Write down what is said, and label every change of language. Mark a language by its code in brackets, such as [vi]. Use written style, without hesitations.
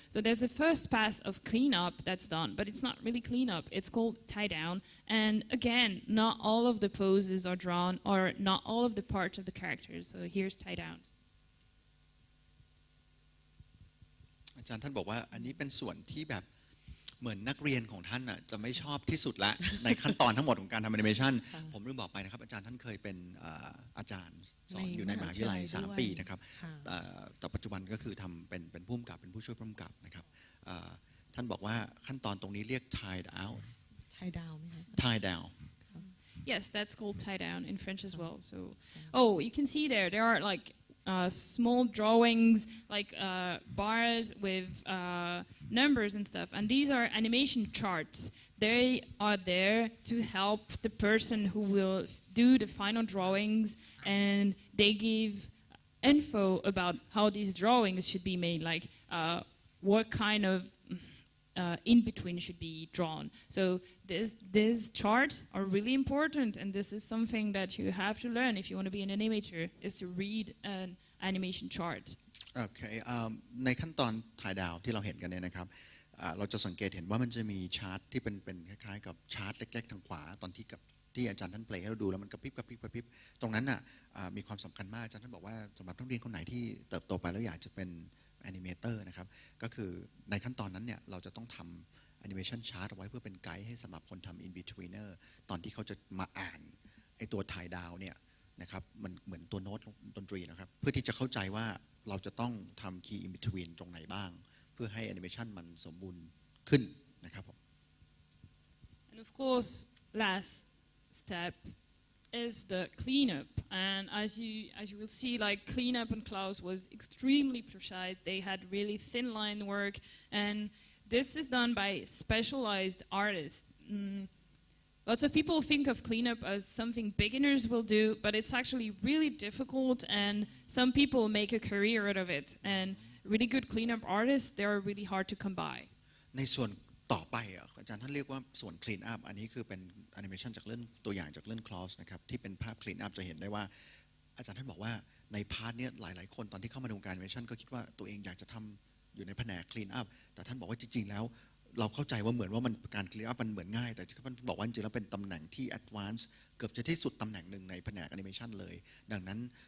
[en] So there's a first pass of cleanup that's done, but it's not really cleanup. It's called tie down. And again, not all of the poses are drawn or not all of the parts of the characters. So here's tie down. [th] อาจารย์ท่านบอกว่าอันนี้เป็นส่วนที่แบบเหมือนนักเรียนของท่านน่ะจะไม่ชอบที่สุดละ ในขั้นตอนทั้งหมดของการทำแอนิเมชันผมลืมบอกไปนะครับอาจารย์ท่านเคยเป็นอาจารย์สอนอยู่ในมหาวิทยาลัย3 ปีนะครับแต่ปัจจุบันก็คือทำเป็นผู้กำกับเป็นผู้ช่วยผู้กำกับนะครับท่านบอกว่าขั้นตอนตรงนี้เรียก tie down tie down ไหมคะ [en] tie down Yes, that's called tie down in French as well. So, you can see there are like small drawings, like bars with numbers and stuff. And these are animation charts. They are there to help the person who will do the final drawings, and they give info about how these drawings should be made, like what kind of in between should be drawn. So these charts are really important, and this is something that you have to learn if you want to be an animator, is to read an animation chart. Okay. [th] ในขั้นตอนถ่ายดาวที่เราเห็นกันเนี่ยนะครับเราจะสังเกตเห็นว่ามันจะมีชาร์ตที่เป็นคล้ายๆกับชาร์ตเล็กๆทางขวาตอนที่อาจารย์ท่านเพลย์ให้เราดูแล้วมันกระพริบตรงนั้นน่ะมีความสำคัญมากอาจารย์ท่านบอกว่าสำหรับนักเรียนคนไหนที่เติบโตไปแล้วอยากจะเป็น Animator นะครับก็คือในขั้นตอนนั้นเนี่ยเราจะต้องทำ Animation Chart เอาไว้เพื่อเป็นไกด์ให้สำหรับคนทำ In-Betweener ตอนที่เขาจะมาอ่านไอตัวถ่ายดาวเนี่ยนะครับมันเหมือนตัวโน้ตดนตรีนะครับเพื่อที่จะเข้าใจว่าเราจะต้องทำ Key In-Between ตรงไหนบ้างเพื่อให้ Animation มันสมบูรณ์ขึ้นนะครับผม [en] And of course, last step is the cleanup, and as you will see, like cleanup on Klaus was extremely precise. They had really thin line work, and this is done by specialized artists. Lots of people think of cleanup as something beginners will do, but it's actually really difficult, and some people make a career out of it. And really good cleanup artists, they are really hard to come by. [th] ในส่วนต่อไปอาจารย์ท่านเรียกว่าส่วน clean up อันนี้คือเป็น animation จากเรื่องตัวอย่างจากเรื่อง Klaus นะครับที่เป็นภาพ clean up จะเห็นได้ว่าอาจารย์ท่านบอกว่าในพาร์ทนี้หลายๆคนตอนที่เข้ามาในวงการ animation ก็คิดว่าตัวเองอยากจะทำอยู่ในแผนก clean up แต่ท่านบอกว่าจริงๆแล้วเราเข้าใจว่าเหมือนว่ามันการ clean up มันเหมือนง่ายแต่ท่านบอกว่าจริงๆแล้วเป็นตำแหน่งที่ advance เกือบจะที่สุดตำแหน่งหนึ่งในแผนก animation เลยดังนั้น